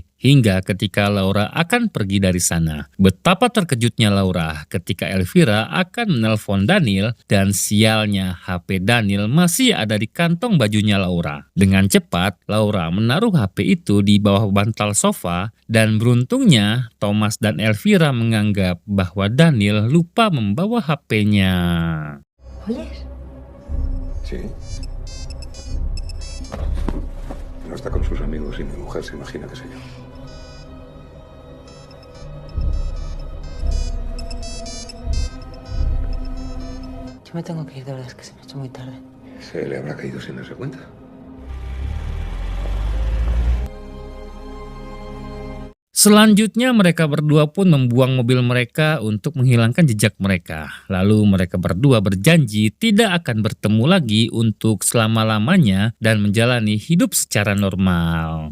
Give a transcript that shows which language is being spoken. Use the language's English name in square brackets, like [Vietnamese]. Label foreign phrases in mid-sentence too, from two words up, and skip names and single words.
[Indonesian] Hingga ketika Laura akan pergi dari sana. Betapa terkejutnya Laura ketika Elvira akan menelpon Daniel, dan sialnya HP Daniel masih ada di kantong bajunya Laura. Dengan cepat Laura menaruh HP itu di bawah bantal sofa, dan beruntungnya Thomas dan Elvira menganggap bahwa Daniel lupa membawa HP-nya. [Spanish] Sí. No está con sus amigos y mi mujer se imagina que soy yo. Yo me tengo que ir, de verdad, es que se me ha hecho muy tarde. ¿Se le habrá caído sin darse cuenta? [Indonesian] Selanjutnya mereka berdua pun membuang mobil mereka untuk menghilangkan jejak mereka. Lalu mereka berdua berjanji tidak akan bertemu lagi untuk selama-lamanya dan menjalani hidup secara normal.